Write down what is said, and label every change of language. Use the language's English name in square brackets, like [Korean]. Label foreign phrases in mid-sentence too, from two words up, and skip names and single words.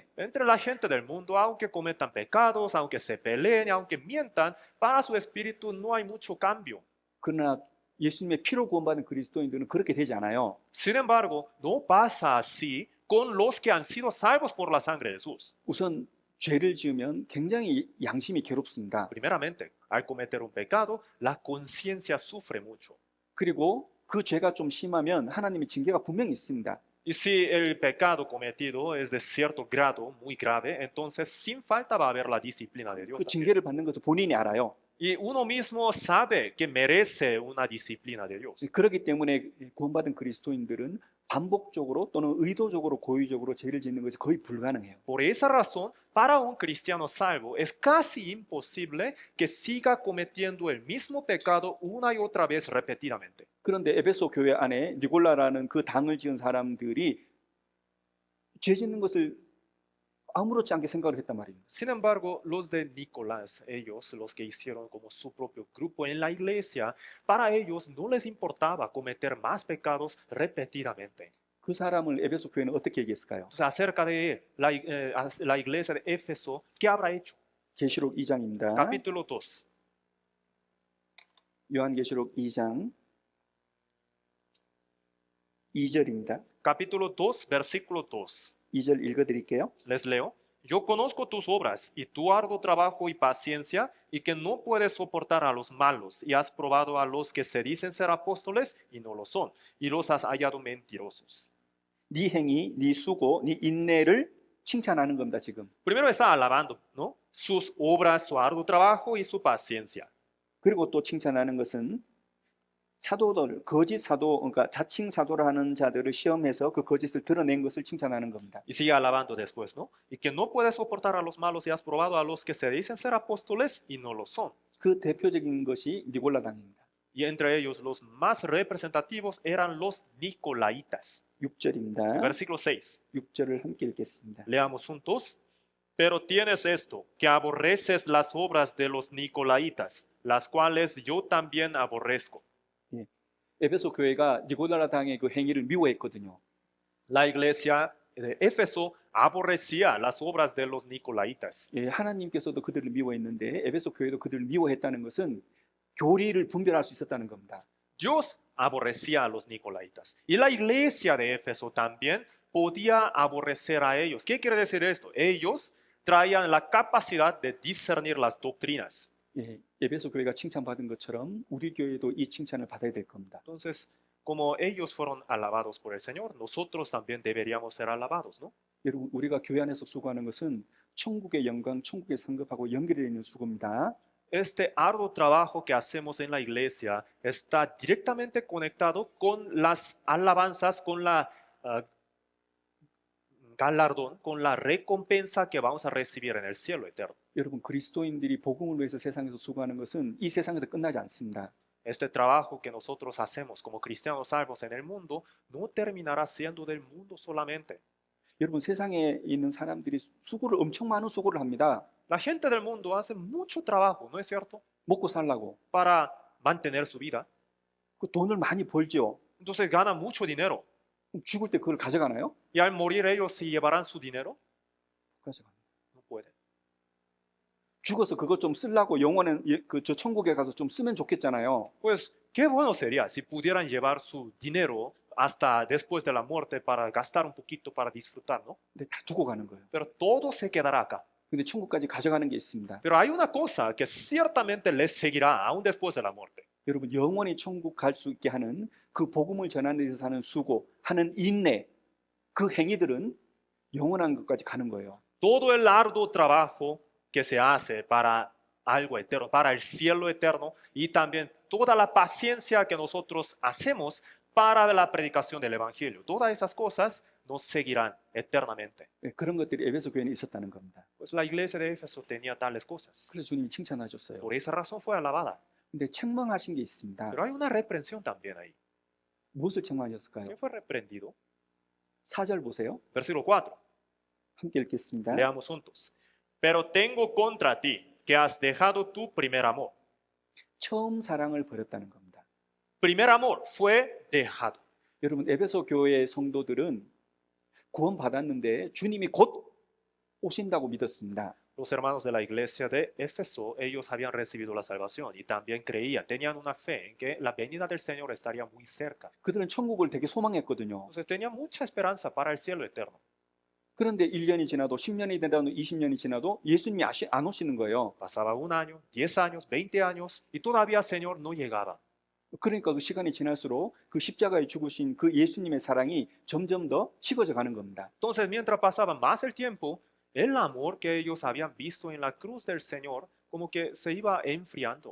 [Spanish] Entre la gente del mundo, aunque cometan pecados, aunque se peleen, aunque mientan, para su espíritu no hay mucho cambio. [Korean] 그러나 예수님의 피로 구원받은 그리스도인들은 그렇게 되지 않아요. [Spanish] Sin embargo, no pasa así con los que han sido salvos por la sangre de Jesús. [Korean] 우선 죄를 지으면 굉장히 양심이 괴롭습니다. [Spanish] Primeramente, al cometer un pecado, la conciencia sufre mucho. [Korean] 그리고 그 죄가 좀 심하면 하나님의 징계가 분명히 있습니다. [Spanish] Y si el pecado cometido es de cierto grado, muy grave, entonces sin falta va a haber la disciplina de Dios. [Korean] 그 [Spanish] también. [Korean] 징계를 받는 것을 본인이 알아요. [Spanish] Y uno mismo sabe que merece una disciplina de Dios. [Korean] 그렇기 때문에 구원받은 그리스도인들은 반복적으로 또는 의도적으로 고의적으로 죄를 짓는 것이 거의 불가능해요. [Spanish] Por esa razón, para un cristiano salvo es casi imposible que siga cometiendo el mismo pecado una y otra vez repetidamente. [Korean] 그런데 에베소 교회 안에 니골라라는 그 당을 지은 사람들이 죄 짓는 것을 아무렇지 않게 생각을 했단 말입니다. [Spanish] Sin embargo, los de Nicolás, ellos, los que hicieron como su propio grupo en la iglesia, para ellos no les importaba cometer más pecados repetidamente. [Korean] 그 사람을 에베소 교회는 어떻게 얘기했을까요? [Spanish] Entonces, acerca de él, la iglesia de Éfeso, ¿qué habrá hecho? [Korean] 계시록 2장입니다. [Spanish] Capítulo 2. [Korean] 요한계시록 2장 2절입니다. [Spanish] Capítulo 2, versículo 2. [Korean] 2절 읽어드릴게요. [Spanish] Les leo. Yo conozco tus obras y tu arduo trabajo y paciencia y que no puedes soportar a los malos y has probado a los que se dicen ser apóstoles y no lo son y los has hallado mentirosos. [Korean] 네 행위, 네 수고, 네 인내를 칭찬하는 겁니다. 지금. [Spanish] Primero está alabando, ¿no? Sus obras, su arduo trabajo y su paciencia. [Korean] 그리고 또 칭찬하는 것은 사도들, 거짓 사도, 그러니까 자칭 사도를 하는 자들을 시험해서 그 거짓을 드러낸 것을 칭찬하는 겁니다. [Spanish] Y sigue alabando después, ¿no? Y que no puedes soportar a los malos y has probado a los que se dicen ser apóstoles y no lo son. [Korean] 그 대표적인 것이 니골라당입니다. [Spanish] Y entre ellos los más representativos eran los nicolaitas. [Korean] 6절입니다. [Spanish] Versículo 6. [Korean] 6절을 함께 읽겠습니다. [Spanish] Leamos juntos. Pero tienes esto, que aborreces las obras de los nicolaitas, las cuales yo también aborrezco. [Korean] 에베소 교회가 니골라 당의 그 행위를 미워했거든요. [Spanish] La iglesia de Éfeso aborrecía las obras de los nicolaítas. [Korean] 예, 하나님께서도 그들을 미워했는데 에베소 교회도 그들을 미워했다는 것은 교리를 분별할 수 있었다는 겁니다. [Spanish] Dios aborrecía a los nicolaítas. Y la iglesia de Éfeso también podía aborrecer a ellos. ¿Qué quiere decir esto? Ellos traían la capacidad de discernir las doctrinas. [Korean] 예, 에베소 교회가 칭찬받은 것처럼 우리 교회도 이 칭찬을 받아야 될 겁니다. [Spanish] Entonces, como ellos fueron alabados por el Señor, nosotros también deberíamos ser alabados, ¿no? [Korean] 여러분, 우리가 교회 안에서 수고하는 것은 천국의 영광, 천국의 상급하고 연결되어 있는 수고입니다. [Spanish] Este arduo trabajo que hacemos en la iglesia está directamente conectado con las alabanzas, con la galardón, con la recompensa que vamos a recibir en el cielo eterno. [Korean] 여러분, 그리스도인들이 복음을 위해서 세상에서 수고하는 것은 이 세상에서 끝나지 않습니다. [Spanish] Este trabajo que nosotros hacemos como cristianos salvos en el mundo no terminará siendo del mundo solamente. [Korean] 여러분, 세상에 있는 사람들이 수고를 엄청 많은 수고를 합니다. [Spanish] La gente del mundo hace mucho trabajo, ¿no es cierto? [Korean] 먹고 살라고. [Spanish] Para mantener su vida. [Korean] 그 돈을 많이 벌죠. [Spanish] Entonces gana mucho dinero. [Korean] 그럼 죽을 때 그걸 가져가나요? [Spanish] Y al morir ellos se llevarán su dinero. [Korean] 가져갑니다. [Spanish] No pueden. [Korean] 죽어서 그것 좀 쓰려고 영원한 저 천국에 가서 좀 쓰면 좋겠잖아요. [Spanish] Pues qué bueno sería si pudieran llevar su dinero hasta después de la muerte para gastar un poquito para disfrutar, ¿no? [Korean] 근데 다 두고 가는 거예요. [Spanish] Pero todo se quedará acá. [Korean] 근데 천국까지 가져가는 게 있습니다. [Spanish] Pero hay una cosa que ciertamente les seguirá aún después de la muerte. [Korean] 여러분, 영원히 천국 갈 수 있게 하는 그 복음을 전하는 데서 하는 수고, 하는 인내, 그 행위들은 영원한 것까지 가는 거예요. [Spanish] Todo el arduo trabajo que se hace para algo eterno, para el cielo eterno, y también toda la paciencia que nosotros hacemos para la predicación del Evangelio. Todas esas cosas nos seguirán eternamente. [Korean] 예, 그런 것들이 에베소 교회에 있었다는 겁니다. [Spanish] Pues la iglesia de Éfeso tenía tales cosas. [Korean] 그래서 주님이 칭찬하셨어요. [Spanish] Por esa razón fue alabada. [Korean] 근데 책망하신 게 있습니다. [Spanish] Pero hay una reprensión también ahí. [Korean] 무엇을 책망하셨을까요? [Spanish] ¿Quién fue reprendido? [Korean] 4절 보세요. [Spanish] Versículo 4. [Korean] 함께 읽겠습니다. [Spanish] Leamos juntos. Pero tengo contra ti que has dejado tu primer amor. [Korean] 처음 사랑을 버렸다는 겁니다. [Spanish] Primer amor fue dejado. [Korean] 여러분, 에베소 교회의 성도들은 구원받았는데 주님이 곧 오신다고 믿었습니다. [Spanish] Los hermanos de la iglesia de Éfeso, ellos habían recibido la salvación y también creían, tenían una fe en que la venida del Señor estaría muy cerca. [Korean] 그들은 천국을 되게 소망했거든요. [Spanish] Entonces tenían mucha esperanza para el cielo eterno. [Korean] 그런데 1년이 지나도 10년이 지나도 20년이 지나도 예수님이 안 오시는 거예요. [Spanish] Pasaba un año, 10 años, 20 años y todavía el Señor no llegaba. [Korean] 그러니까 그 시간이 지날수록 그 십자가에 죽으신 그 예수님의 사랑이 점점 더 식어져 가는 겁니다. [Spanish] Entonces mientras pasaba más el tiempo, el amor que ellos habían visto en la cruz del Señor como que se iba enfriando.